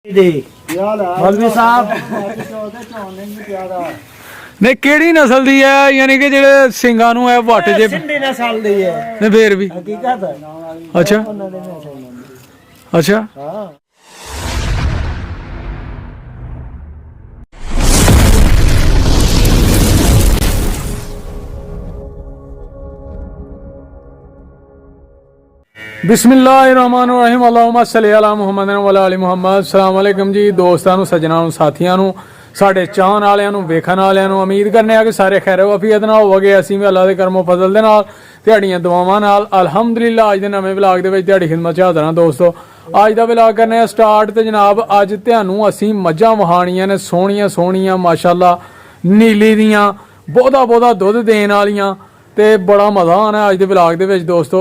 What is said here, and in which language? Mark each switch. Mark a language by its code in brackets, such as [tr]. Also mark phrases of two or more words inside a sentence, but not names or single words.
[pa] مولوی صاحب نہیں کیہڑی نسل دی ہے یعنی کہ جیہڑے سنگاں نوں ہے وٹ جے سندھی نسل دی ہے نہیں پھر بھی हकीकत اچھا اچھا हाँ [ar] بسم الله الرحمن الرحيم اللهم صل على محمد وعلى آل محمد. السلام عليكم [pa] جی دوستاں نوں سجناں نوں ساتھیاں نوں ساڈے چاہن والیاں نوں ویکھن والیاں نوں امید کرنے آں کہ سارے خیر وعافیت نال ہووو گے. اسیں بھی اللہ دے کرم و فضل دے نال تہاڈیاں دعاواں نال الحمدللہ اج دے نویں ولاگ دے وچ تہاڈی خدمت چ حاضر ہاں دوستو. اج دا ولاگ کرنے آں سٹارٹ تے جناب اج تہانوں اسیں مجھاں وہانیاں نے سوہنیاں سوہنیاں ماشاءاللہ نیلی دیاں بہتا دودھ دین والیاں تے بڑا مزہ آنا اج دے ولاگ دے وچ دوستو.